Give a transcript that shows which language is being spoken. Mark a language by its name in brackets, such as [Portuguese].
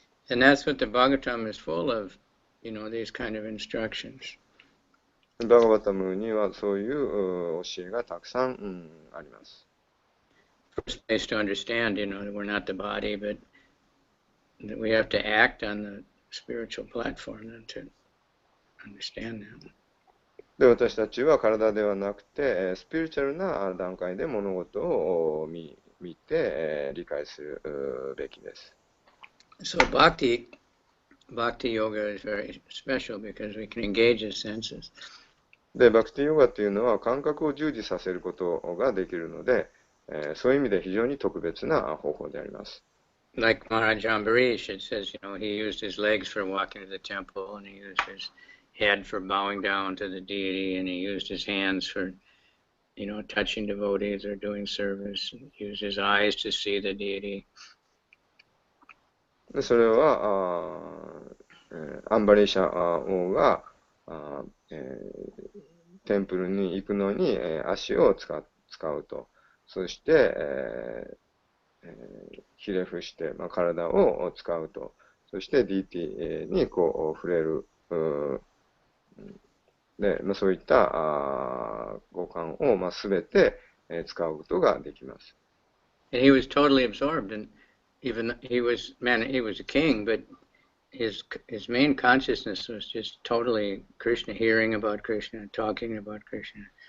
[English] And that's what the Bhagavatam is full of, these kind of instructions. [Japanese] バガバタムにはそういう教えがたくさん、あります。 [English] First place to understand, that we're not the body, but that we have to act on the spiritual platform and to understand that. [Japanese] で、私たちは体ではなくて、スピリチュアルな段階で物事を見て、理解するべきです。 [English] So Bhakti yoga is very special because we can engage the senses. [Japanese] で、バクティヨガというのは感覚を従事させることができるので、そういう意味で非常に特別な方法であります。 [English] Like Maharaj Ambarish, it says, he used his legs for walking to the temple, and he used his head for bowing down to the deity, and he used his hands for, touching devotees or doing service, and used his eyes to see the deity. [Japanese] でそれはアンバリーシャ王がテンプルに行くのに足を使うと。そして、ひれ伏して、体を使うと。そして DT に触れる。で、そういった五感をすべて使うことができます。 [English] And he was totally absorbed, and even he was a king, but his main consciousness was just totally Krishna, hearing about Krishna, talking about Krishna.